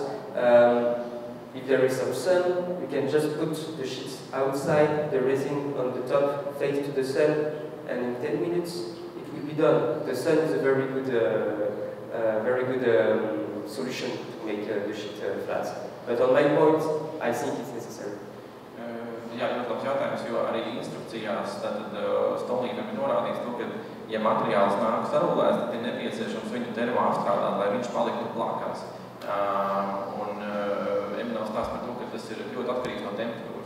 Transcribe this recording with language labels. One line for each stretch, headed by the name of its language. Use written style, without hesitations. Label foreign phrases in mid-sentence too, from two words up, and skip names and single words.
English: If there is some sun, you can just put the sheets outside, the resin on the top, face to the sun, and in 10 minutes it will be done. The sun is a very good solution to make the sheet flat. But on my point, I think it's necessary.
Latvian: Jā, ļoti labs jautājums, jo arī instrukcijās StoneLeafam ir norādīts to, ka, ja materiāls nāk sarulēts, tad ir nepieciešams viņu termo apstrādāt, lai viņš paliktu plākās. Emīls stāsta par to, ka tas ir ļoti atkarīgs no temperatūras.